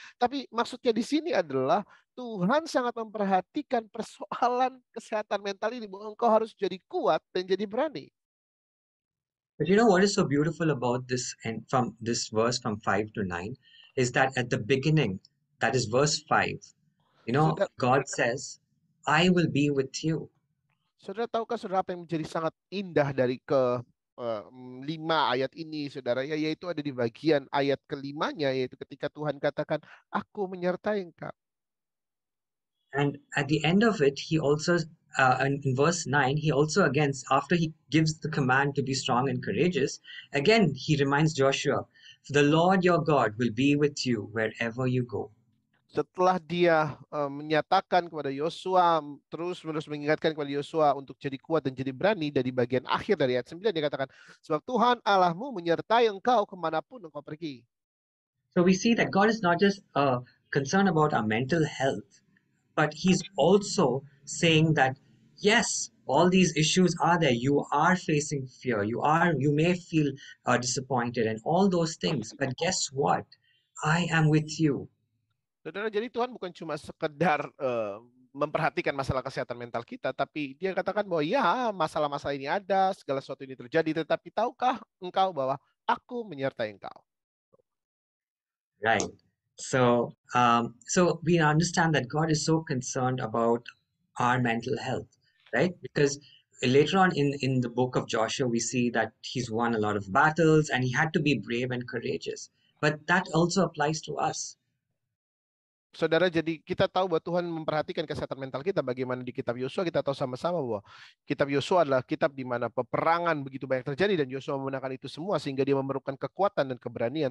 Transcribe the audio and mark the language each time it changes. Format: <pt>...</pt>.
<id>Tapi maksudnya di sini adalah Tuhan sangat memperhatikan persoalan kesehatan mental ini. Bahwa engkau harus jadi kuat dan jadi berani.</id> <en>But you know what is so beautiful about this, and from this verse from 5 to 9, is that at the beginning, that is verse 5, God says, I will be with you.</en> <id>Saudara, tahukah saudara apa yang menjadi sangat indah dari ke-5 ayat ini, saudara, yaitu ada di bagian ayat ke-5-nya, yaitu ketika Tuhan katakan, aku menyertai engkau.</id> <en>And at the end of it, he also, in verse 9, he also again, after he gives the command to be strong and courageous, again, he reminds Joshua, the Lord your God will be with you wherever you go.</en> <id>Setelah dia menyatakan kepada Yosua, terus-menerus mengingatkan kepada Yosua untuk jadi kuat dan jadi berani, dari bagian akhir dari ayat 9 dia katakan, sebab Tuhan Allahmu menyertai engkau kemanapun engkau pergi.</id> <en>So we see that God is not just concerned about our mental health, but he's also saying that, yes, all these issues are there. You are facing fear. You may feel disappointed and all those things. But guess what? I am with you.</en> <id>Saudara, jadi Tuhan bukan cuma sekedar memperhatikan masalah kesehatan mental kita, tapi dia katakan bahwa ya, masalah-masalah ini ada, segala sesuatu ini terjadi, tetapi tahukah engkau bahwa aku menyertai engkau?</id> <en>Right. So we understand that God is so concerned about our mental health, right? Because later on in the book of Joshua, we see that he's won a lot of battles and he had to be brave and courageous. But that also applies to us.</en> <id>Saudara, jadi kita tahu bahwa Tuhan memperhatikan kesehatan mental kita. Bagaimana di kitab Yosua, kita tahu sama-sama bahwa kitab Yosua adalah kitab di mana peperangan begitu banyak terjadi dan Yosua memenangkan itu semua sehingga dia memerlukan kekuatan dan keberanian.</id>